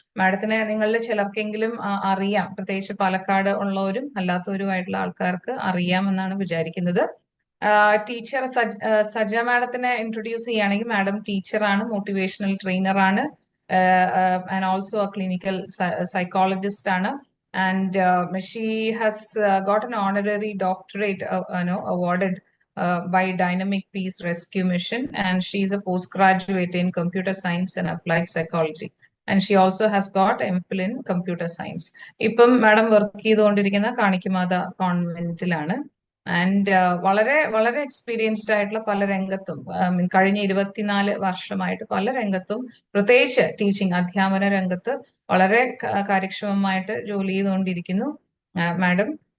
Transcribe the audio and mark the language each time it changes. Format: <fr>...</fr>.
<ml>മാഡത്തിനെ നിങ്ങളിൽ ചിലർക്കെങ്കിലും അറിയാം, പ്രത്യേകിച്ച് പാലക്കാട് ഉള്ളവരും അല്ലാത്തവരുമായിട്ടുള്ള ആൾക്കാർക്ക് അറിയാമെന്നാണ് വിചാരിക്കുന്നത്. ടീച്ചർ സജ മാഡത്തിനെ ഇൻട്രൊഡ്യൂസ് ചെയ്യുകയാണെങ്കിൽ, മാഡം ടീച്ചറാണ്, motivational ട്രെയിനറാണ്,</ml> <en>and also clinical psychologist</en> <ml>ആണ്.</ml> <en>And she has got an honorary doctorate awarded by Dynamic Peace Rescue Mission, and she is a postgraduate in computer science and applied psychology, and she also has got MPhil in computer science.</en> <ml>ഇപ്പം madam work ചെയ്തുകൊണ്ടിരിക്കുന്ന കാണിക്കുമാത കോൺവെന്റിലാണ്. And വളരെ വളരെ experienced ആയിട്ടുള്ള പല രംഗത്തും കഴിഞ്ഞ 24 വർഷമായിട്ട് പല രംഗത്തും, പ്രത്യേകിച്ച് ടീച്ചിങ് അധ്യാപന രംഗത്ത് വളരെ കാര്യക്ഷമമായിട്ട് ജോലി ചെയ്തുകൊണ്ടിരിക്കുന്നു മാഡം.</ml>